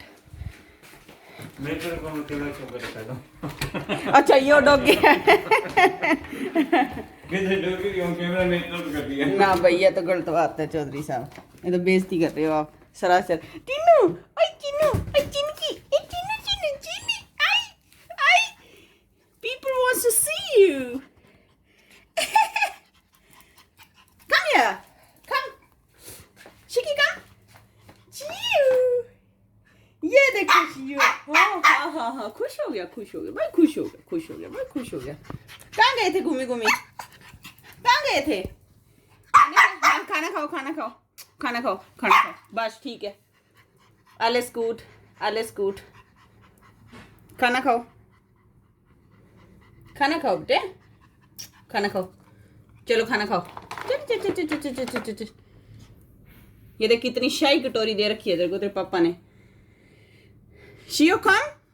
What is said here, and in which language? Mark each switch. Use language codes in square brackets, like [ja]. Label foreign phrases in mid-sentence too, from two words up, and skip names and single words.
[hi] मैं तो को [en] camera show [hi] कर रहा हूं। अच्छा ये डॉगी किधर डॉगी की कैमरा में तो कर दिया ना भैया, तो गलत बात है चौधरी साहब, ये तो बेइज्जती कर रहे हो आप सरासर। टीनू ओए टीनू ओए चिनकी ए टीनू चिनू चिनी आई आई [en] people wants to see you come here come [hi] शिकी come चियो, ये देखो चियो। हाँ हाँ हाँ खुश हो गया भाई, खुश हो गया भाई, खुश हो गया। कहाँ गए थे घूमी घूमी, कहाँ गए थे? खाना खाओ बस ठीक है। [de] alles gut [hi] खाना खाओ बेटे, खाना खाओ, चलो खाना खाओ। चल ये देख कितनी शाही कटोरी दे रखी है तेरे को तेरे पापा ने। शियो कम